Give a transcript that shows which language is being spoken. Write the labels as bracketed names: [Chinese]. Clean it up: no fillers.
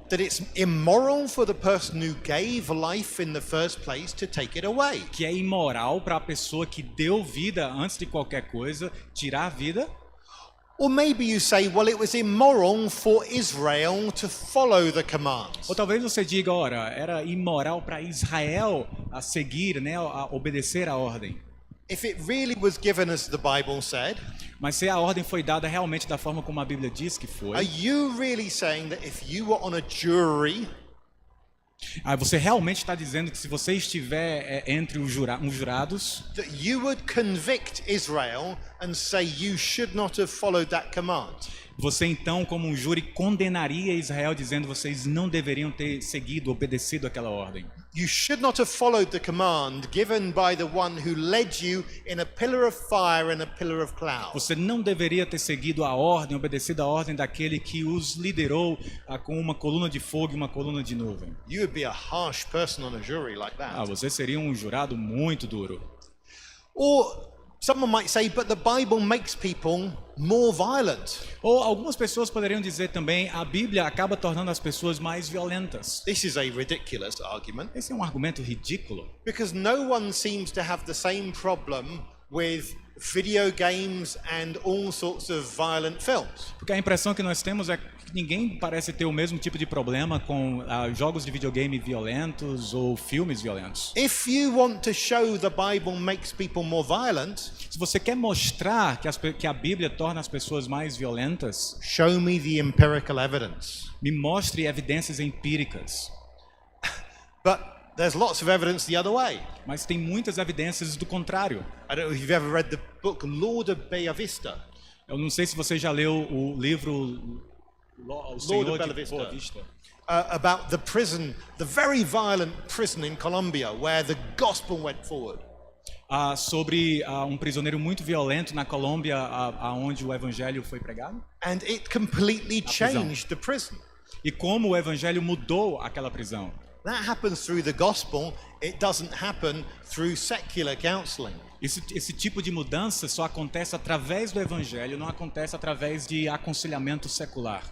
[English] that it's immoral for the person who gave life in the first place to take it away? [Portuguese] que é imoral para a pessoa que deu vida antes de qualquer coisa tirar a vida? [English] Or maybe you say, well, it was immoral for Israel to follow the commands. [Portuguese] Ou talvez você diga, ora, era imoral para Israel a seguir, né, a obedecer a ordem. [English] If it really was given as the Bible said, [Portuguese] Mas se a ordem foi dada realmente da forma como a Bíblia diz que [English] are [Portuguese] foi, [English] you really saying that if you were on a jury, [Portuguese] você realmente está dizendo que se você estiver entre os jurados, [English] that you would convict Israel and say you should not have followed that command? [Portuguese] você então, como um júri, condenaria Israel dizendo que vocês não deveriam ter seguido, obedecido aquela ordem. [English] You should not have followed the command given by the one who led you in a pillar of fire and a pillar of cloud. [Portuguese] Você não deveria ter seguido a ordem, obedecido a ordem daquele que os liderou com uma coluna de fogo e uma coluna de nuvem. [English] You would be a harsh person on a jury like that. [Portuguese] Você seria um jurado muito duro. [English] Or someone might say, but the Bible makes people more violent. [Portuguese] Ou algumas pessoas poderiam dizer também, a Bíblia acaba tornando as pessoas mais violentas. [English] This is a ridiculous argument [Portuguese] Esse é um argumento ridículo, [English] because no one seems to have the same problem with video games and all sorts of violent films. [Portuguese] porque a impressão que nós temos é que ninguém parece ter o mesmo tipo de problema com jogos de videogame violentos ou filmes violentos. [English] If you want to show the Bible makes people more violent, [Portuguese] Se você quer mostrar que a Bíblia torna as pessoas mais violentas, [English] show me the empirical evidence. [Portuguese] me mostre evidências empíricas. [English] But there's lots of evidence the other way. [Portuguese] Mas tem muitas evidências do contrário. [English] I don't know if you've ever read the book Lord of Bella Vista. [Portuguese] Eu não sei se você já leu o livro O Senhor Bella de Vista. Boa Vista. [English] About the prison, the very violent prison in Colombia where the gospel went forward. [Portuguese] Sobre um prisioneiro muito violento na Colômbia, onde o evangelho foi pregado. [English] And it completely changed the prison. [Portuguese] E como o evangelho mudou aquela prisão. [English] That happens through the gospel. It doesn't happen through secular counseling. [Portuguese] Esse tipo de mudança só acontece através do evangelho, não acontece através de aconselhamento secular.